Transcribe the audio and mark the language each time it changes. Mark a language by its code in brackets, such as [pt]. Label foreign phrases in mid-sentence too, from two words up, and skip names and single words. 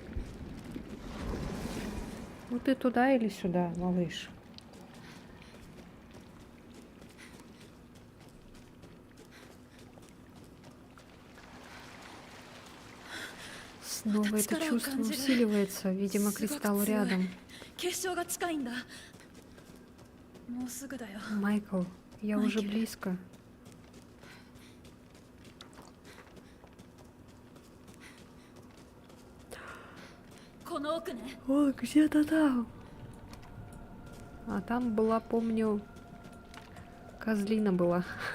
[ru] Ну ты туда или сюда, малыш? Снова это чувство усиливается. Видимо, кристалл рядом. [ja] 結晶が近いんだ。もうすぐだよ。 [ru] Майкл, я уже близко. О, где-то там. А там была, помню, козлина была.